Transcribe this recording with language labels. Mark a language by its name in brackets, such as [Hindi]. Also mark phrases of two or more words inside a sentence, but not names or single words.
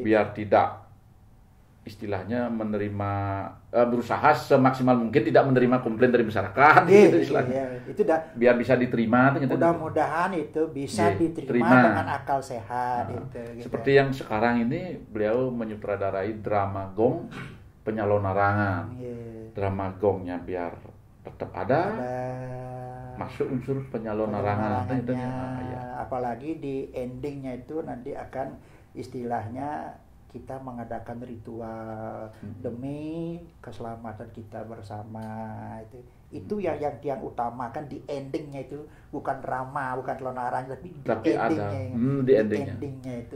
[Indonesian] Biar tidak istilahnya berusaha semaksimal mungkin tidak menerima komplain dari masyarakat gitu istilahnya. Itu biar bisa diterima. Mudah-mudahan itu bisa diterima dengan akal sehat. Gitu. Seperti yang sekarang ini beliau menyutradarai drama Gong penyalon narangan. Drama Gongnya biar tetap ada. Masuk unsur penyalon narangan. Apalagi di endingnya itu nanti akan istilahnya kita mengadakan ritual demi keselamatan kita bersama. Itu yang utamakan di endingnya itu, bukan drama, bukan lonaran, tapi di endingnya itu.